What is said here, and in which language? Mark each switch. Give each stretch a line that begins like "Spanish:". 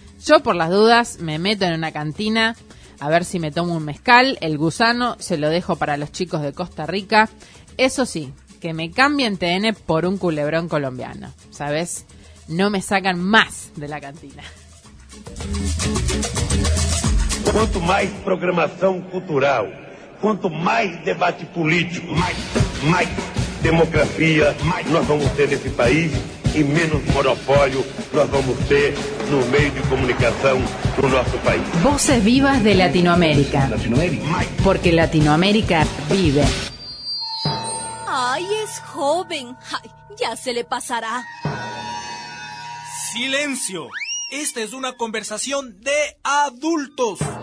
Spanish: Yo, por las dudas, me meto en una cantina a ver si me tomo un mezcal. El gusano se lo dejo para los chicos de Costa Rica. Eso sí, que me cambien TN por un culebrón colombiano, ¿sabes? No me sacan más de la cantina.
Portuguese: Quanto mais programação cultural, quanto mais debate político, mais democracia mais nós vamos ter nesse país e menos monopólio nós vamos ter no meio de comunicação do nosso país.
Spanish: Voces vivas de Latinoamérica. Porque Latinoamérica vive. Ay, es joven. Ay, ya se le pasará. Silencio. Esta es una conversación de adultos.